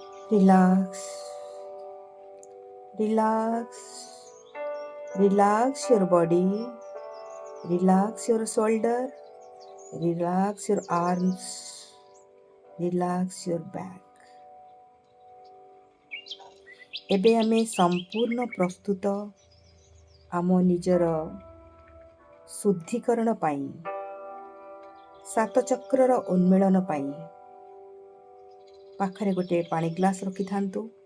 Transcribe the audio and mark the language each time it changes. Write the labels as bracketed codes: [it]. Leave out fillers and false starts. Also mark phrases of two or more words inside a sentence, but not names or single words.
[en] Relax, relax, relax your body, relax your shoulder, relax your arms, relax your back. [or] ଏବେ ଆମେ ସମ୍ପୂର୍ଣ୍ଣ ପ୍ରସ୍ତୁତ ଆମ ନିଜର ଶୁଦ୍ଧିକରଣ ପାଇଁ, ସାତ ଚକ୍ରର ଉନ୍ମିଳନ ପାଇଁ। ପାଖରେ ଗୋଟେ ପାଣି ଗ୍ଲାସ ରଖିଥାନ୍ତୁ।